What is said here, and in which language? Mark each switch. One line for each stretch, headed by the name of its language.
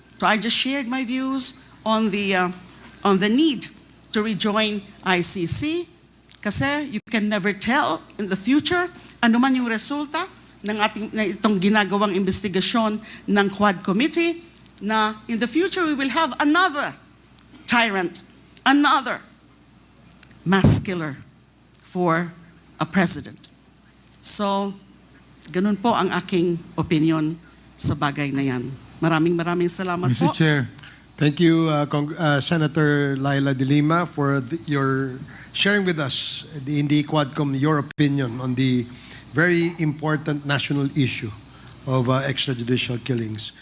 English: So I just shared my views on the need to rejoin ICC
Filipino: kasi
English: you can never tell in the future
Filipino: ano man yung resulta ng itong ginagawang investigasyon ng Quad Committee, na
English: in the future we will have another tyrant, another mass killer for a president.
Filipino: So, ganun po ang aking opinion sa bagay na yan. Maraming salamat po.
English: Mr. Chair, thank you, Senator Leila De Lima, for your sharing with us in the Quadcomm your opinion on the very important national issue of extrajudicial killings.